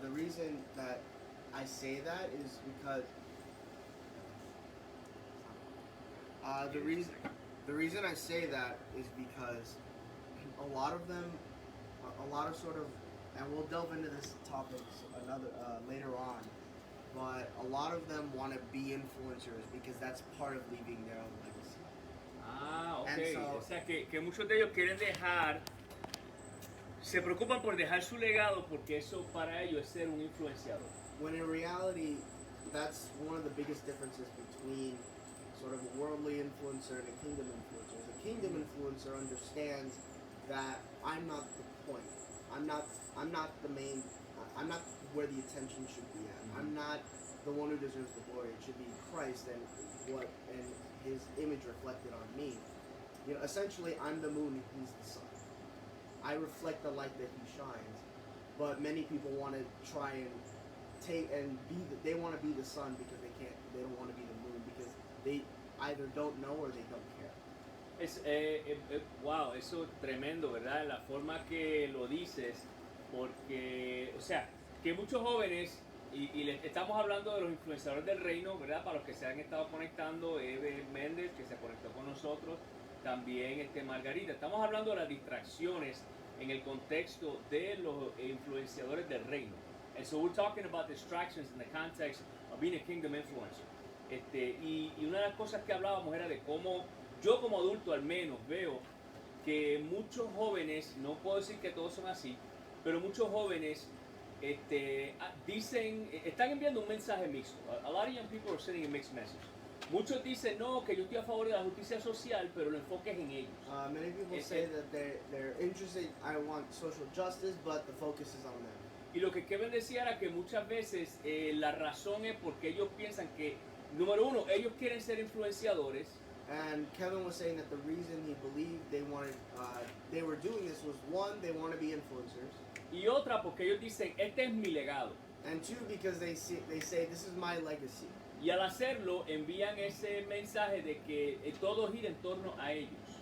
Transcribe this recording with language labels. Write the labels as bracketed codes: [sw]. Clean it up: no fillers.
[en] The reason that I say that is because the reason I say that is because a lot of them, a lot of sort of, and we'll delve into this topic later on, but a lot of them want to be influencers because that's part of leaving their own legacy. Ah, ok. And so, [es] o sea, que muchos de ellos quieren dejar se preocupan por dejar su legado porque eso para ellos es ser un influenciador. [en] When in reality, that's one of the biggest differences between sort of a worldly influencer and a kingdom influencer. A kingdom influencer understands that I'm not the point. I'm not the main. I'm not where the attention should be at. I'm not the one who deserves the glory. It should be Christ and His image reflected on me. You know, essentially, I'm the moon and He's the sun. I reflect the light that He shines, but many people want to try and take and they want to be the sun because they don't want to be the moon because they either don't know or they don't care. [es] Wow, eso es tremendo, ¿verdad? La forma que lo dices, porque, o sea, que muchos jóvenes, estamos hablando de los influenciadores del reino, ¿verdad? Para los que se han estado conectando, Eve Méndez, que se conectó con nosotros, también Margarita. Estamos hablando de las distracciones en el contexto de los influenciadores del reino. [en] And so we're talking about distractions in the context of being a kingdom influencer. [es] Y una de las cosas que hablábamos era de cómo yo como adulto al menos veo que muchos jóvenes, no puedo decir que todos son así, pero muchos jóvenes están enviando un mensaje mixto. [en] A lot of young people are sending a mixed message. [es] Muchos dicen, no, que yo estoy a favor de la justicia social, pero el enfoque es en ellos. [en] Many people say that they're interested, I want social justice, but the focus is on them. [es] Y lo que Kevin decía era que muchas veces la razón es porque ellos piensan que, número uno, ellos quieren ser influenciadores. [en] And Kevin was saying that the reason he believed they were doing this was one, they want to be influencers. [es] Y otra porque ellos dicen, este es mi legado. [en] And two, because they say this is my legacy. [es] Y al hacerlo envían ese mensaje de que todo gira en torno a ellos.